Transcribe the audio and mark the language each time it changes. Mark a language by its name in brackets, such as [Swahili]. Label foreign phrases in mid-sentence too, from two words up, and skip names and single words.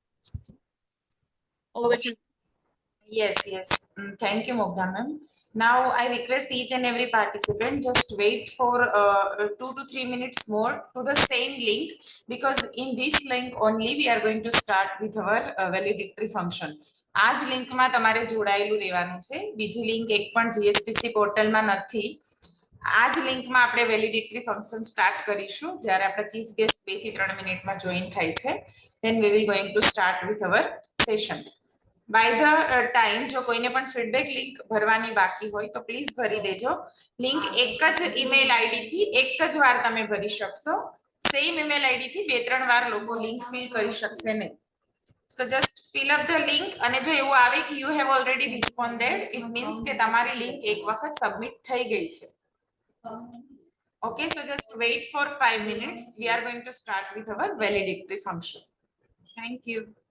[English] Over to you. Yes. Thank you, Mugdha ma'am. Now I request each and every participant just wait for 2 to 3 minutes more to the same link, because in this link only we are going to start with our valedictory function. [Gujarati] આ જ લિંકમાં તમારે જોડાયેલું રહેવાનું છે, બીજી લિંક એક પણ જીએસપીસી પોર્ટલમાં નથી. આ જ લિંકમાં આપણે [English] validity function start [Gujarati] કરીશું જ્યારે આપણા [English] chief guest [Gujarati] 2 થી 3 મિનિટમાં જોઈન થાય છે. [English] then we will going to start with our session. by the time [Gujarati] જો કોઈને પણ [English] feedback link [Gujarati] ભરવાની બાકી હોય તો પ્લીઝ ભરી દેજો. લિંક એક જ [English] email ID [Gujarati] થી એક જ વાર તમે ભરી શકશો. [English] same email ID [Gujarati] થી 2-3 વાર લોકો [English] link fill [Gujarati] કરી શકશે નહીં. [English] So just fill up the link, [Gujarati] અને જો એવું આવે કે [English] you have already responded, it means [Gujarati] કે તમારી લિંક એક વખત સબમિટ થઈ ગઈ છે. [English] Okay, so just wait for 5 minutes. We are going to start with our valedictory function. Thank you.